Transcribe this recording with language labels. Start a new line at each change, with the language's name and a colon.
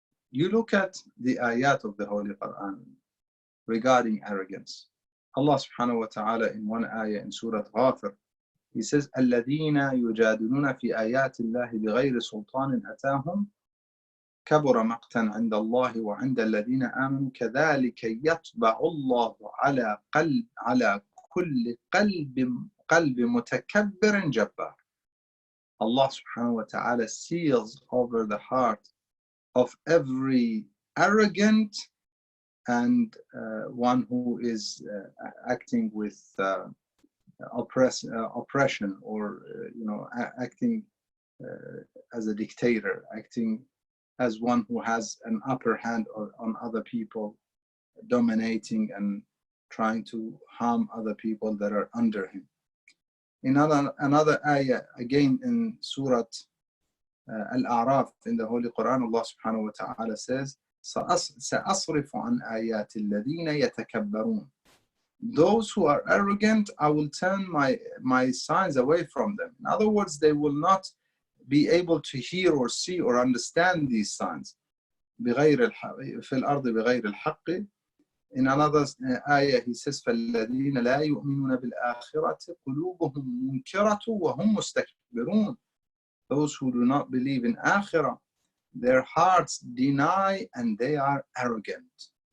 English: You look at the ayat of the Holy Quran regarding arrogance. Allah subhanahu wa ta'ala in one ayah in Surah Ghafir, he says,
Arabic: الَّذِينَ يُجَادِلُونَ فِي آيَاتِ اللَّهِ بِغَيْرِ سُلْطَانٍ أَتَاهُمْ كَبُرَ مَقْتًا عِنْدَ اللَّهِ وَعِنْدَ الَّذِينَ آمَنُوا كَذَلِكَ يَطْبَعُ اللَّهُ على كل قلب متكبر جبار.
English: Allah subhanahu wa ta'ala seals over the heart of every arrogant and one who is acting with oppression, or acting as a dictator, acting as one who has an upper hand on other people, dominating and trying to harm other people that are under him. In another ayah, again in Surah Al-A'raf in the Holy Quran, Allah subhanahu wa ta'ala says,
Arabic: سَأَصْرِفُ عَنْ آيَاتِ الَّذِينَ يَتَكَبَّرُونَ.
English: Those who are arrogant, I will turn my signs away from them. In other words, they will not be able to hear or see or understand these signs.
Arabic: بغير في الأرض بغير الحق.
English: In another ayah, he says,
Arabic: فَالَّذِينَ لَا يُؤْمِنُونَ بِالْآخِرَةِ قُلُوبُهُمْ مُنْكِرَةٌ وَهُمْ مُسْتَكْبِرُونَ.
English: Those who do not believe in Akhirah, their hearts deny and they are arrogant.